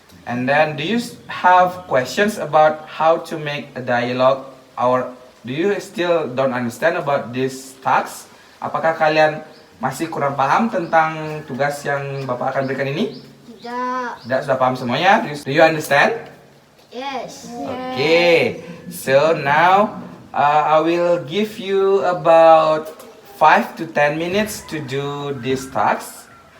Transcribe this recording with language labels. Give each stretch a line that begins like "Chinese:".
English: And then do you have questions about how to make a dialogue or do you still don't understand about this task?
Indonesian: Apakah kalian masih kurang paham tentang tugas yang Bapak akan berikan ini? Tidak, sudah paham semuanya?
English: Do you understand? Yes. Okay, so now I will give you about 5 to 10 minutes to do this task.